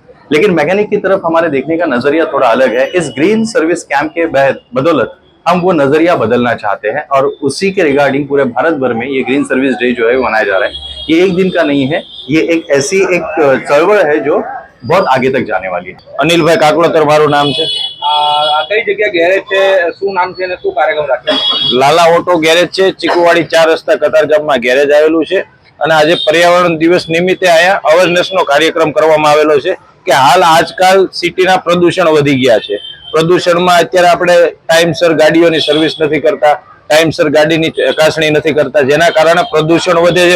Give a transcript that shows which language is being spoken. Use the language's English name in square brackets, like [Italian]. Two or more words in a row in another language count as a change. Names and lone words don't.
[Hindi] लेकिन मैकेनिक की तरफ हमारे देखने का नजरिया थोड़ा अलग है. इस ग्रीन सर्विस कैंप के बदौलत हम वो नजरिया बदलना चाहते हैं और उसी के रिगार्डिंग पूरे भारत भर में ये ग्रीन सर्विस डे जो है मनाया जा रहा है. ये एक दिन का नहीं है, ये एक ऐसी एक चळवळ है जो बहुत आगे तक जाने वाली है. [Gujarati] અનિલ ભાઈ કાકડોતર મારૂ નામ હૈ. આ કઈ જગ્યા ગેરેજ છે, શું નામ છે અને શું કાર્યક્રમ રાખ્યો? લાલા ઑટો ગૅરેજ હૈ, ચીકૂવાડી 4 રસ્તા કતારગામ મેં ગૅરેજ આવેલૂ હૈ અને આજે પર્યાવરણ દિવસ નિમિત્તે આયા અવેરનેસનો કાર્યક્રમ કરવામાં આવેલો છે કે હાલ આજકાલ સિટીના પ્રદૂષણ વધી ગયા છે. પ્રદૂષણમાં અત્યારે આપણે ટાઈમસર ગાડીઓની સર્વિસ નથી કરતા, ટાઈમસર ગાડીની ચકાસણી નથી કરતા, જેના કારણે પ્રદૂષણ વધે છે.